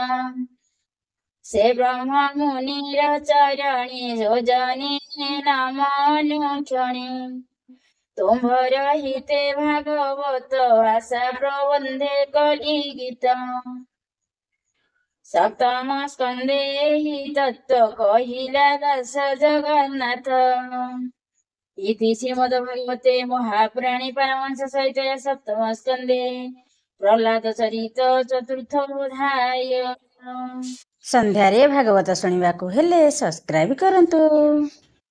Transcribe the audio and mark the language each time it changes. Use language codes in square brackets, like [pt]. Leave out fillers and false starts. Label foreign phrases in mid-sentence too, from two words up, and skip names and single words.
[or] ସେ ବ୍ରହ୍ମ ମୁନିର ଚରଣେ ଯୋଜନେ ନାମ ଅନୁକ୍ଷଣେ। ତୁମ୍ଭର ହିତେ ଭାଗବତ ଭାଷା ପ୍ରବନ୍ଧେ କଲି ଗୀତ। ସପ୍ତମ ସ୍କନ୍ଧେ ଏହି ତତ୍ତ୍ୱ କହିଲା ଦାସ ଜଗନ୍ନାଥ। [sa] इति श्रीमद्भागवते महापुराणे पारमहंस संहितायां सप्तम स्कन्धे प्रह्लाद चरित चतुर्थोऽध्याय। [or] ସନ୍ଧ୍ୟାରେ ଭାଗବତ ଶୁଣିବାକୁ ହେଲେ ସବସ୍କ୍ରାଇବ କରନ୍ତୁ।